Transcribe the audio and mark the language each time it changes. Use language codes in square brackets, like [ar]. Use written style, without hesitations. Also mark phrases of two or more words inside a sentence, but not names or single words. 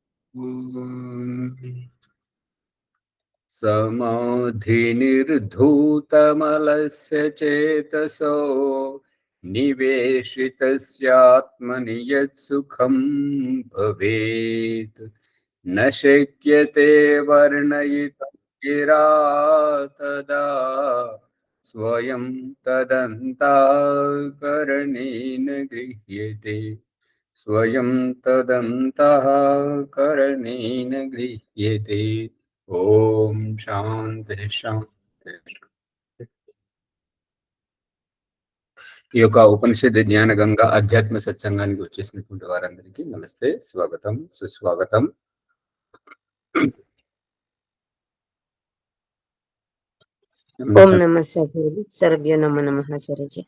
[sa] समाधिनिर्धूतमलस्य चेतसो निवेशितस्यात्मनि यत्सुखं भवेत् न शक्यते वर्णयितुं गिरा तदा स्वयं तदन्तःकरणेन गृह्यते स्वयं तदन्तःकरणेन गृह्यते। ఓం శాంతి శాంతి. [te] ఈ యొక్క ఉపనిషత్ జ్ఞాన గంగా ఆధ్యాత్మ సత్సంగానికి వచ్చేసినటువంటి వారందరికీ నమస్తే, స్వాగతం, సుస్వాగతం. [sa] ఓం నమస్తే సర్వభ్యో నమో నమః ఆచార్యజీ.